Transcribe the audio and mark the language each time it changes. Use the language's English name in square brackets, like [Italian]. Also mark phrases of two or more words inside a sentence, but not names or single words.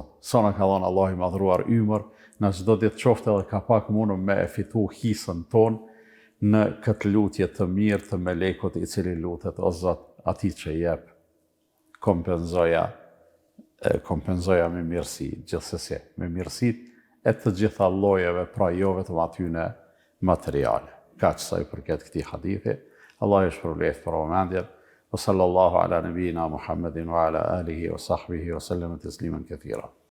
[Albanian] Sa na ka dhënë Allahu i madhruar ymër, në çdo ditë qoftë edhe ka pak mundëm me e fitu hisën tonë në këtë lutje të mirë të melekut i cili lutet, o Zot, ati që jep, kompenzoja me mirësi, gjithsesi, me mirësit e të gjitha llojeve, pra jo vetëm atyne materiale. Kaq sa i përket këtij hadithi, Allah ju shpërblet për vëmendjen. [Arabic] وصلى الله على نبينا محمد وعلى آله وصحبه وسلم تسليما كثيرا.